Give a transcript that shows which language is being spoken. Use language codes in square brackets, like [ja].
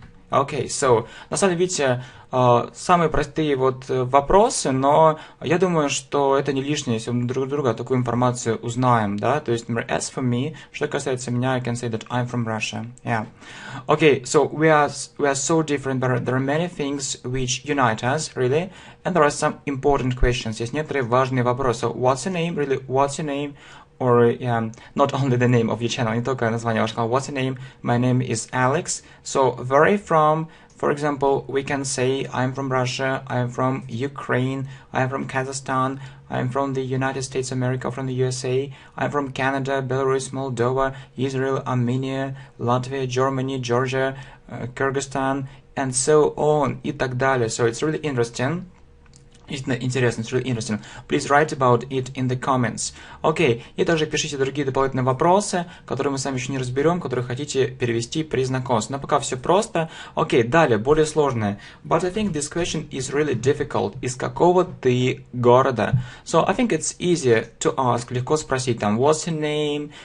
[ru] Окей, so, на самом деле, видите, самые простые вот вопросы, но я думаю, что это не лишнее, если мы друг друга такую информацию узнаем, да, то есть, например, [en] as for me, [ru] что касается меня, [en] I can say that I'm from Russia, yeah. Okay, so we are so different, but there are many things which unite us, really, and there are some important questions. [ru] Есть некоторые важные вопросы. [en] So, what's your name, really, what's your name? Or not only the name of your channel, [ru] не только название вашего канала. [en] What's your name? My name is Alex. So, where are you from? For example, we can say I'm from Russia, I'm from Ukraine, I'm from Kazakhstan, I'm from the United States of America, from the USA, I'm from Canada, Belarus, Moldova, Israel, Armenia, Latvia, Germany, Georgia, Kyrgyzstan, and so on, [ru] и так далее. [en] So it's really interesting. Интересно, it's really interesting. Please write about it in the comments. [ru] Окей, и также пишите другие дополнительные вопросы, которые мы сами еще не разберем, которые хотите перевести при знакомстве. Но пока все просто. Окей, далее, более сложное. [en] But I think this question is really difficult. [ru] Из какого ты города? [en] So I think it's easier to ask. [ru] Легко спросить там, [en] what's your name?